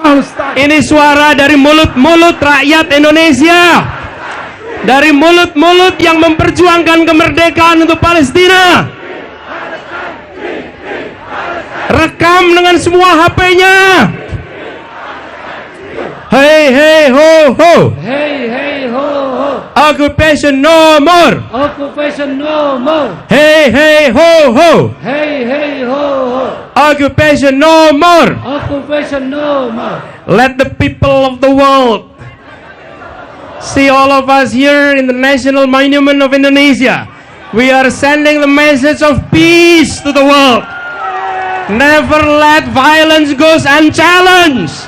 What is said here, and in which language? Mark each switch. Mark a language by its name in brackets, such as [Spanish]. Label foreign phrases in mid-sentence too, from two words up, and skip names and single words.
[Indonesian] Palestine. Ini suara dari mulut-mulut rakyat Indonesia, dari mulut-mulut yang memperjuangkan kemerdekaan untuk Palestina. Rekam dengan semua HP-nya. [English] Hey hey ho ho. Hey hey ho ho. Occupation no more. Occupation no more. Hey hey ho ho. Hey hey ho ho. Occupation no more. Occupation no more. Let the people of the world see all of us here in the National Monument of Indonesia. We are sending the message of peace to the world. Never let violence go unchallenged.